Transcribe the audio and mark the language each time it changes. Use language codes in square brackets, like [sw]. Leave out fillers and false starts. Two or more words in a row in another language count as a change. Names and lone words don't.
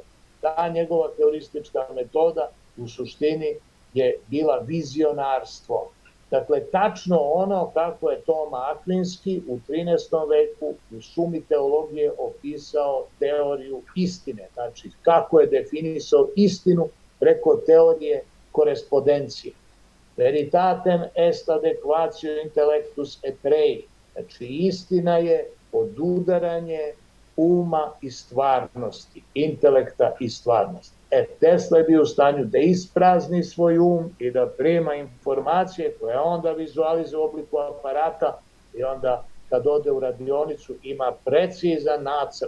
[sr] Ta njegova heuristička metoda u suštini je bila vizionarstvo. Dakle, tačno ono kako je Toma Akvinski u 13. veku u sumi teologije opisao teoriju istine. Znači, kako je definisao istinu preko teorije korespondencije. [la] Veritatem est adequatio intellectus et rei. [sr] Znači, istina je odudaranje uma i stvarnosti, intelekta i stvarnosti. Tesla je bio u stanju da isprazni svoj um i da prima informacije koje onda vizualizuje u obliku aparata i onda kad ode u radionicu ima precizan nacrt.